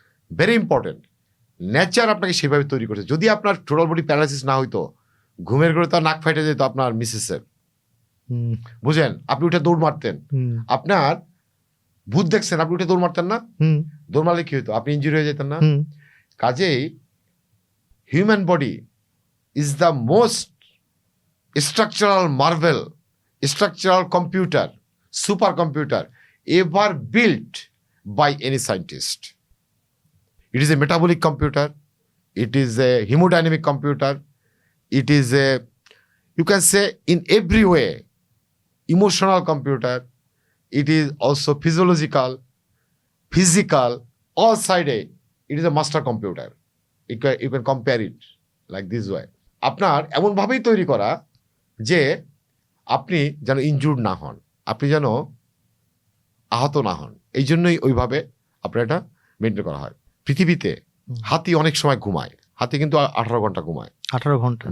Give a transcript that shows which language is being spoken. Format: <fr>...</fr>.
<en>very important,</en> <bn>nature আপনাকে সেভাবে তৈরি করছে। যদি আপনার টোটাল বডি প্যারালাইসিস না হইতো, ঘুমের ঘরে তো নাক ফাইটে যেত আপনার মিসেসের, বুঝেন, আপনি উঠে দৌড় মারতেন, আপনার ভূত দেখছেন, আপনি উঠে দৌড় মারতেন না, দৌড় মারলে কি হইতো, আপনি ইনজুরি হয়ে যেতেন না। কাজেই</bn> <en>Human body is the most structural marvel, structural computer, super computer ever built by any scientist. It is a metabolic computer, it is a hemodynamic computer, it is a, you can say in every way, emotional computer, it is also physical, all sided, it is a master computer. You can compare it like this way.</en> <bn>আপনার এমনভাবেই তৈরি করা যে আপনি যেন injured না হন, আপনি যেন আহত না হন, এই জন্যই ওইভাবে আপনার এটা মেনটেন করা হয়। পৃথিবীতে হাতি অনেক সময় ঘুমায়, হাতি কিন্তু 18 ঘন্টা ঘুমায়। 18 ঘন্টা?</bn>